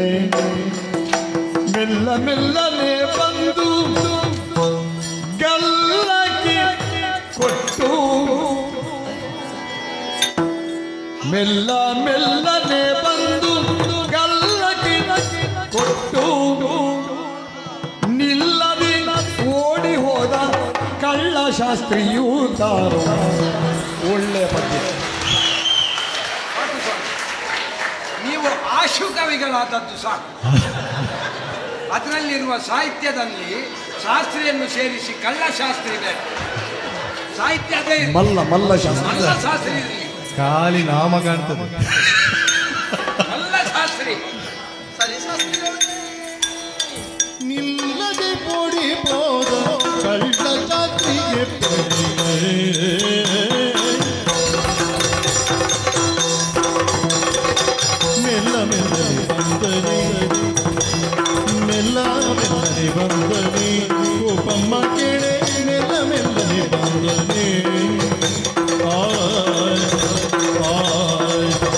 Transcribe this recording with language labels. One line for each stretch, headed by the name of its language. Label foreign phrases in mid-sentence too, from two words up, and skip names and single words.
Kannada: ಮೆಲ್ಲ ಮೆಲ್ಲನೆ ಬಂದು ಗಲ್ಲಕ್ಕೆ ಕೊಟ್ಟು ಮೆಲ್ಲ ಮೆಲ್ಲನೆ ಬಂದು ಗಲ್ಲಕ್ಕೆ ಕೊಟ್ಟು ನಿಲ್ಲದೆ ಓಡಿ ಹೋದ ಕಳ್ಳ ಶಾಸ್ತ್ರಿಯೂ ತಾರು ಒಳ್ಳೆ ಪದ್ಯ. ನೀವು ಆಶು ಕವಿಗಳಾದದ್ದು ಸಾಕು. ಅದರಲ್ಲಿರುವ ಸಾಹಿತ್ಯದಲ್ಲಿ ಶಾಸ್ತ್ರಿಯನ್ನು ಸೇರಿಸಿ ಕಳ್ಳಶಾಸ್ತ್ರಿ ಬೇಡ. ಸಾಹಿತ್ಯ ಅದೇ ಇರ್ಲಿ. ಮಲ್ಲ ಶಾಸ್ತ್ರಿ ಮಲ್ಲ ಶಾಸ್ತ್ರಿ ಇರಲಿ. ಖಾಲಿ ನಾಮ ಕಾಣ್ತದೆ. ಮಲ್ಲ ಶಾಸ್ತ್ರಿ ಸರಿ ಶಾಸ್ತ್ರಿಗಳೇ. ನಿಲ್ಲದೆ ಪೋಡಿ ಹೋದ ಕಳ್ಳ ಜಾತಿಗೆ ಮೆಲ್ಲ ಮೆಲ್ಲನೆ ಬಂದನೆ ಮೆಲ್ಲ ಮೆಲ್ಲನೆ ಬಂದನೆ ಗೋಪಮ್ಮ ಕೇಳೆ ಮೆಲ್ಲ ಮೆಲ್ಲನೆ ಬಂದನೆ ಆಯ್ ಆಯ್